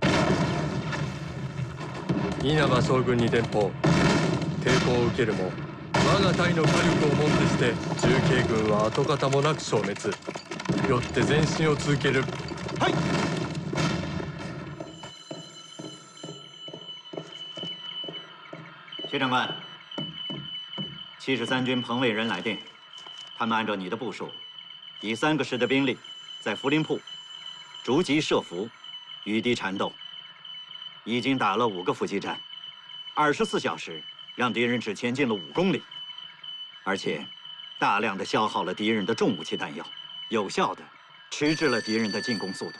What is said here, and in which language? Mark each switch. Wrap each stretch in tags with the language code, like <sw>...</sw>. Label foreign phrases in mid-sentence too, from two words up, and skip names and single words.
<ja>稲葉将軍に伝報。抵抗を受けるも我が隊の火力をもってして重慶軍は跡形もなく消滅。よって前進を続ける。はい。</ja> <zh>薛长官，73军彭卫人来电，他们按照你的部署，以3个师的兵力，在涪陵铺逐级设伏，与敌缠斗，已经打了5个伏击战，24小时让敌人只前进了5公里，而且大量的消耗了敌人的重武器弹药，有效的迟滞了敌人的进攻速度。</zh>